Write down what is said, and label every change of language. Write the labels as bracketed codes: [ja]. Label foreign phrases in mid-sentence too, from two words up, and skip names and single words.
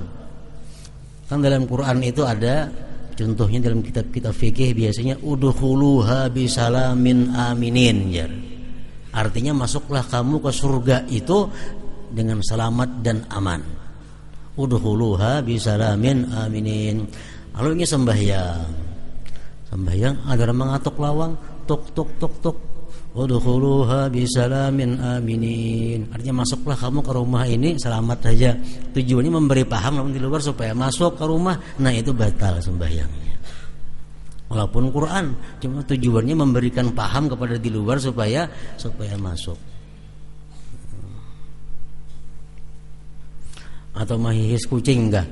[id] Kan dalam Quran itu ada contohnya dalam kitab-kitab fikih, biasanya [ar] udkhuluha bisalamin aminin, [id] jar. Artinya masuklah kamu ke surga itu dengan selamat dan aman. [ar] Udkhuluha bisalamin aminin. [id] Lalu ini sembahyang ada orang mengatuk lawang, tok tok tok tok. [ar] udkhuluha bisalamin aminin. [id] Artinya masuklah kamu ke rumah ini selamat saja. Tujuannya memberi paham namun di luar supaya masuk ke rumah. Nah itu batal sembahyangnya. Walaupun Quran, cuma tujuannya memberikan paham kepada di luar supaya masuk. Atau mahihis kucing enggak?